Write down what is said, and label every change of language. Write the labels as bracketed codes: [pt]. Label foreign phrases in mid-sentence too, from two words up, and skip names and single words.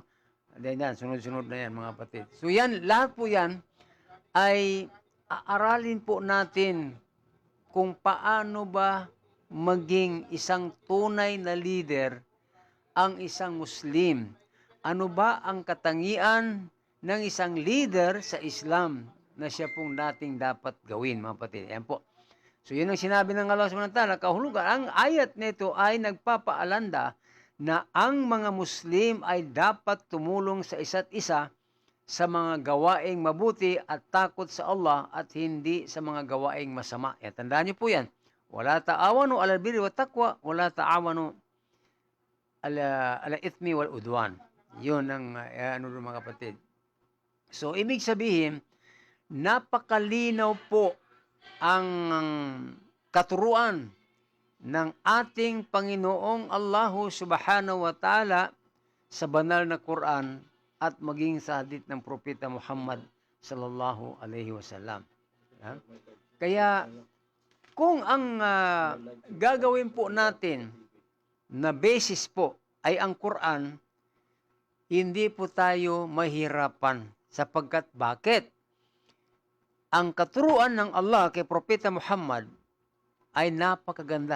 [tl] Yan, sunod-sunod na yan mga kapatid. So yan, lahat po yan ay aaralin po natin kung paano ba maging isang tunay na leader ang isang Muslim. Ano ba ang katangian ng isang leader sa Islam na siya pong dating dapat gawin, mga kapatid. Ayan po. So yun ang sinabi ng Allah [ar] سبحانه وتعالى, [tl] kahulugan. Ang ayat nito ay nagpapaalanda na ang mga Muslim ay dapat tumulong sa isa't isa sa mga gawaing mabuti at takot sa Allah at hindi sa mga gawaing masama. Yan, tandaan niyo po yan. [ar] ولا تعاونوا على البر والتقوى، ولا تعاونوا على الإثم والعدوان. [tl] Yun ang mga kapatid. So, ibig sabihin, napakalinaw po ang katuruan ng ating Panginoong [ar] الله سبحانه وتعالى [tl] sa banal na Quran at maging sa hadith ng Propeta Muhammad [ar] صلى الله عليه وسلم. [tl] Kaya kung ang gagawin po natin na basis po ay ang Quran, hindi po tayo mahirapan sapagkat bakit? Ang katuruan ng Allah kay Propeta Muhammad ay napakaganda.